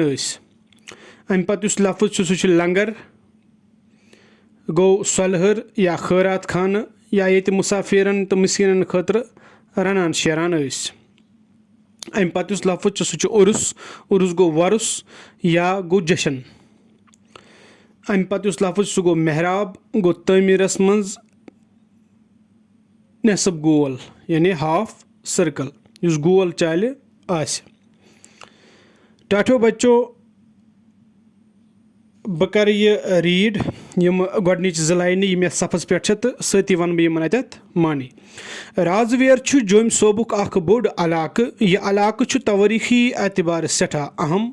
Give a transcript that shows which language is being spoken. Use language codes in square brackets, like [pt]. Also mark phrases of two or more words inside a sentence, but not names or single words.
[ks] अम पत लफ्ज सह लंगर गो सलहर या खैरात खान या ये मुसाफिरन तो मिसकिनन खतर रनान शेरान। अम पत लफ्ज सह उर्स उर्स गो वरुस या गो जशन। अम पत लफ्ज सह गो मेहराब गो तमीरस मज नेसब गोल यानी हाफ सर्कल युस गोल चाल आस। टाठो बच्चो बह कर यह रीड यम गोडनिच ज लाइन ये सफस पे तो सती वन बह अत मानी। राजवेर जोम सोबुक अख बोड़ इलाक यह इलाक तवारीखी एतबार सठा अहम।